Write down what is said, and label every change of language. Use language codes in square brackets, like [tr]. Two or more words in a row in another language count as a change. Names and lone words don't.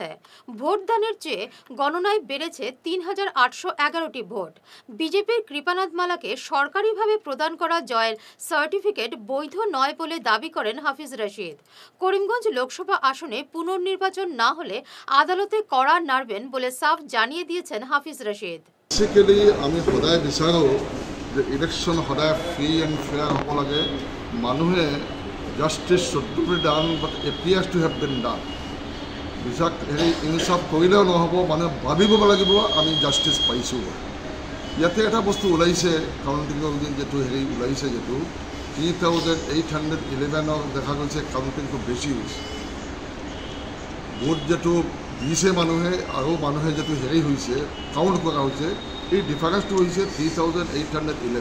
[bn] ভোট দানের চেয়ে গণনায় বেড়েছে ৩,৮১১টি ভোট। বিজেপির কৃপানাথ মালাকে সরকারিভাবে প্রদান করা জয়ের সার্টিফিকেট বৈধ নয় বলে দাবি করেন হাফিজ রশিদ। করিমগঞ্জ লোকসভা আসনে পুনর্নির্বাচন না হলে আদালতে কড়া নাড়বেন বলে সাফ জানিয়ে দিয়েছেন হাফিজ রশিদ। [as] বেসিক্যালি আমি সদায় বিচাৰো যে ইলেকশ্যন সদায় [en] free and fair [as] হ'ব লাগে। [en] মানুহে justice should be done but appears to have been done. [as] বিচাৰ ইনচাফ কৰিলেও নহ'ব, মানুহে ভাবিব লাগিব আমি জাষ্টিছ পাইছোঁ। ইয়াতে এটা বস্তু ওলাইছে, কাউণ্টিঙৰ যিটো ওলাইছে, যিটো 3,811 দেখা গৈছে কাউণ্টিং খুব বেছি হৈছে। ভোট যিটো দিছে মানুহে আৰু মানুহে যিটো হৈছে কাউণ্ট কৰা হৈছে, এই ডিফাৰেঞ্চটো হৈছে 3,811।